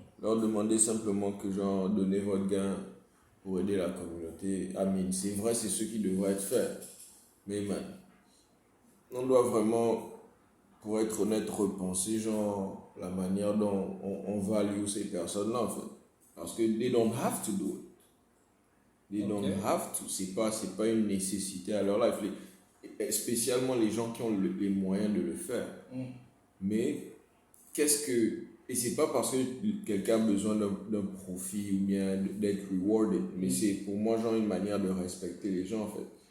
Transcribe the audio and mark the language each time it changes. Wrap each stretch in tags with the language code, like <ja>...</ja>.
<fr>Leur demander simplement que genre, donnez votre gain pour aider la communauté.</fr> <en>I mean,</en> <fr>c'est vrai, c'est ce qui devrait être fait. Mais man, on doit vraiment, pour être honnête, repenser genre la manière dont on value ces personnes-là en fait. Parce que</fr> <en>they don't have to do it. They don't have to.</en> <fr>C'est pas une nécessité à leur life. Spécialement les gens qui ont les moyens de le faire. Mais et c'est pas parce que quelqu'un a besoin d'un profit ou bien d'être rewarded, mais c'est pour moi genre une manière de respecter les gens en fait.</fr>